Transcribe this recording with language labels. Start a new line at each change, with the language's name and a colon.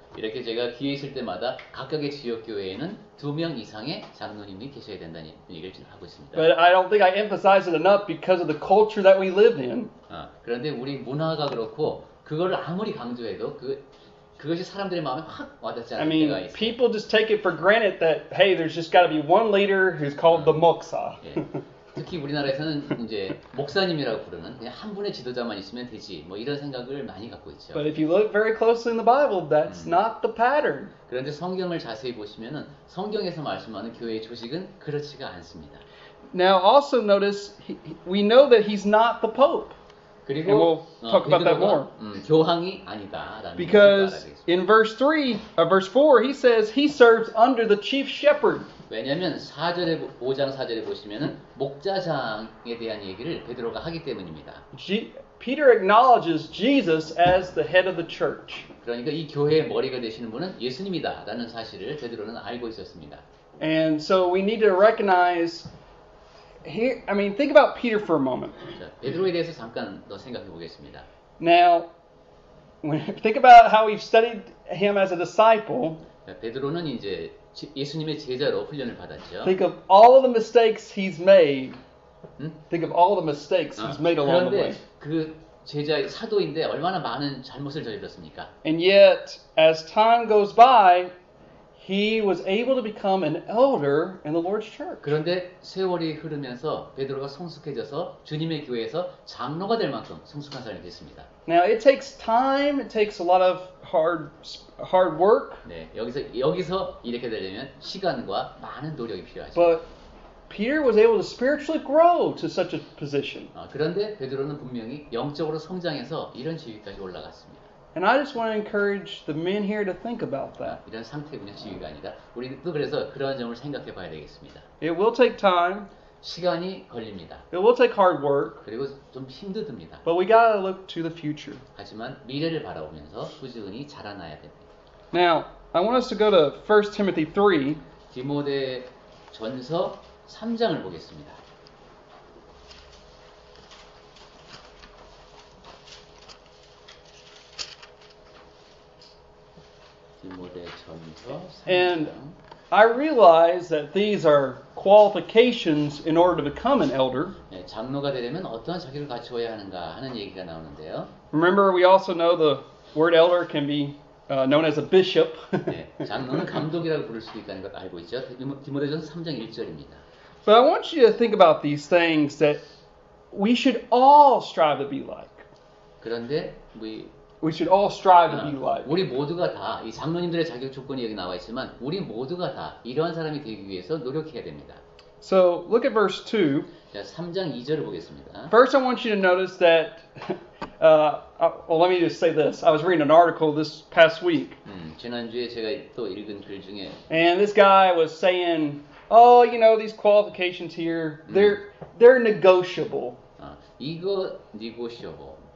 Korean: 이렇게 제가 기회 있을 때마다 각각의 지역 교회에는 2명 이상의 장로님이 계셔야 된다는 얘기를 지금 하고 있습니다.
English: But I don't think I emphasize it enough because of the culture that we live in.
Korean: 그런데 우리 문화가 그렇고 그거를 아무리 강조해도 그것이 사람들의 마음에 확 와닿지
English: I
Korean: 않을
English: mean,
Korean: 때가 있어요.
English: people just take it for granted that, hey, there's just got to be one leader who's called the moksa. 예.
Korean: 특히 우리나라에서는 이제 목사님이라고 부르는 그냥 한 분의 지도자만 있으면 되지 뭐 이런 생각을 많이 갖고 있죠.
English: But if you look very closely in the Bible, that's not the pattern.
Korean: 그런데 성경을 자세히 보시면은 성경에서 말씀하는 교회의 조직은 그렇지가 않습니다.
English: Now, also notice, we know that he's not the Pope. And
Korean: 그리고
English: we'll talk about that more.
Korean: 교황이 아니다라는
English: Because
Korean: 것을 알아야겠습니다.
English: in verse 4, he says he serves under the chief shepherd.
Korean: 왜냐하면 5장 4절에 보시면은 목자장에 대한 얘기를 베드로가 하기 때문입니다.
English: Peter acknowledges Jesus as the head of the church.
Korean: 그러니까 이 교회의 머리가 되시는 분은 예수님이다라는 사실을 베드로는 알고 있었습니다.
English: And so we need to recognize here, I mean, think about Peter for a moment.
Korean: 자, 베드로에 대해서 잠깐 더 생각해 보겠습니다.
English: Now, think about how we've studied him as a disciple.
Korean: 자, 베드로는 이제 예수님의 제자로 훈련을 받았죠.
English: Think of all of the mistakes he's made. Think of all the mistakes he's made along the way.
Korean: 그런데 그 제자 사도인데 얼마나 많은 잘못을 저질렀습니까?
English: And yet, as time goes by, he was able to become an elder in the Lord's church.
Korean: 그런데 세월이 흐르면서 베드로가 성숙해져서 주님의 교회에서 장로가 될 만큼 성숙한 사람이 됐습니다.
English: Now, it takes time. It takes a lot of hard work.
Korean: 네, 여기서 이렇게 되려면 시간과 많은 노력이 필요하죠.
English: But Peter was able to spiritually grow to such a position.
Korean: 그런데 베드로는 분명히 영적으로 성장해서 이런 지위까지 올라갔습니다.
English: And I just want to encourage the men here to think about that.
Korean: 이런 상태군요, 지위가 아니다. 우리도 그래서 그러한 점을 생각해 봐야 되겠습니다.
English: It will take time.
Korean: 시간이 걸립니다.
English: It will take hard work.
Korean: 그리고 좀 힘듭니다.
English: But we got to look to the future.
Korean: 하지만 미래를 바라보면서 꾸준히 자라나야 됩니다.
English: Now, I want us to go to 1 Timothy 3.
Korean: 디모데 전서 3장을 보겠습니다. 디모데 전서 3장.
English: And I realize that these are qualifications in order to become an elder.
Korean: 네, 장로가 되려면 어떠한 자격을 갖추어야 하는가 하는 얘기가 나오는데요.
English: Remember, we also know the word elder can be known as a bishop.
Korean: 네, 장로는 감독이라고 부를 수도 있다는 걸 알고 있죠. 디모데전서 3장 1절입니다.
English: But I want you to think about these things that we should all strive to be like.
Korean: 그런데
English: We should all strive to be like.
Korean: 우리 모두가 다 이 장로님들의 자격 조건이 여기 나와 있지만 우리 모두가 다 이러한 사람이 되기 위해서 노력해야 됩니다.
English: So look at verse 2.
Korean: 자, 3장 2절을 보겠습니다.
English: First, I want you to notice that. Well, let me just say this. I was reading an article this past week,
Korean: 지난주에 제가 또 읽은 글 중에
English: and this guy was saying, "Oh, you know, these qualifications here, they're negotiable."
Korean: 이거 negotiable.